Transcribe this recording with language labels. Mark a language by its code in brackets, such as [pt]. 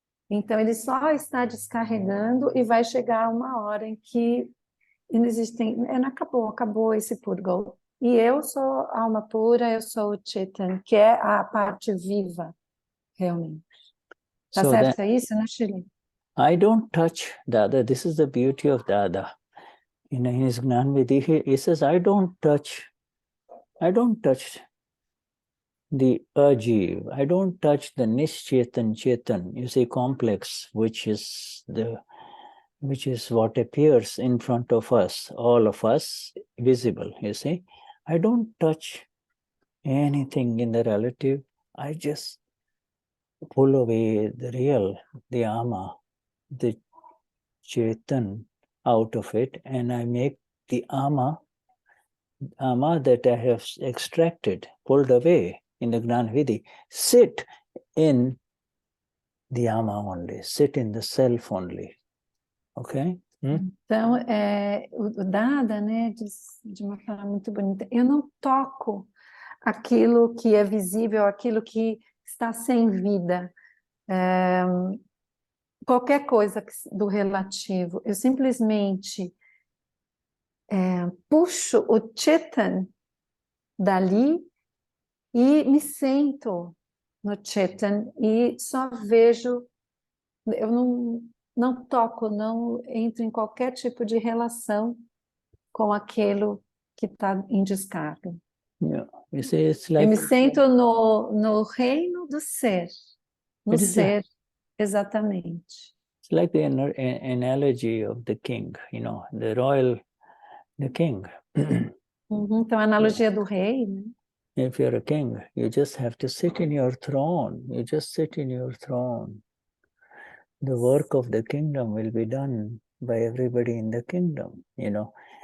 [pt] Então ele só está descarregando e vai chegar uma hora em que não existem, acabou esse purga. E eu sou alma pura, eu sou o Chaitanya, que é a parte viva, realmente. Tá certo, é isso, né, Schirley? [en] I don't touch Dada. This is the beauty of Dada. In his Gnani Purush, he says, I don't touch the Ajeev. I don't touch the Nischaitan Chaitan, you see, complex, which is what appears in front of us, all of us, visible, you see. I don't touch anything in the relative. I just pull away the real, the Ama, the Chaitan out of it, and I make the Ama that I have extracted, pulled away in the Gnani Vidhi, sit in the Ama only, sit in the self only. Ok? [pt] Então, o Dada, né, diz de uma forma muito bonita, eu não toco aquilo que é visível, aquilo que está sem vida, qualquer coisa do relativo, eu simplesmente puxo o Chaitanya dali e me sento no Chaitanya e só vejo, eu não toco, não entro em qualquer tipo de relação com aquilo que está em descarga. [en] Yeah. You see, it's like, [pt] Eu me sento no reino do ser, no ser, exatamente. [en] It's like the analogy of the king, you know, the king. [pt] Então, a analogia do rei, né? [en] If you're a king, you just have to sit in your throne. You just sit in your throne. The work of the kingdom will be done by everybody in the kingdom, you know.